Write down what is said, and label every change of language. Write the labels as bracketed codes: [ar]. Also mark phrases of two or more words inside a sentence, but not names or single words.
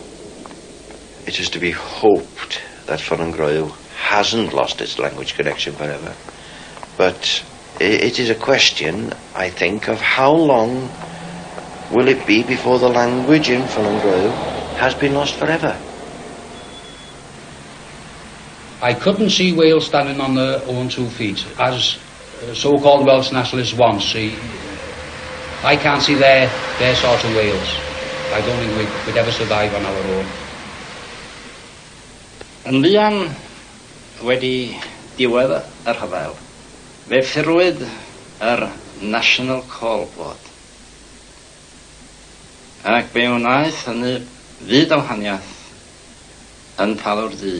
[en] It is to be hoped that ffynnongroyw hasn't lost its language connection forever, but it is a question, I think, of how long will it be before the language in ffynnongroyw has been lost forever. I couldn't see Wales standing on their own 2 feet, as so-called Welsh nationalists want. See, I can't see their sort of Wales. I don't think we'd ever survive on our own. [cy] Yn fuan wedi diwedd yr rhyfel, fe ffurwyd yr National Call Board. Ac fe wnaeth hynny fyd o wahaniaeth yn Merthyr Dee.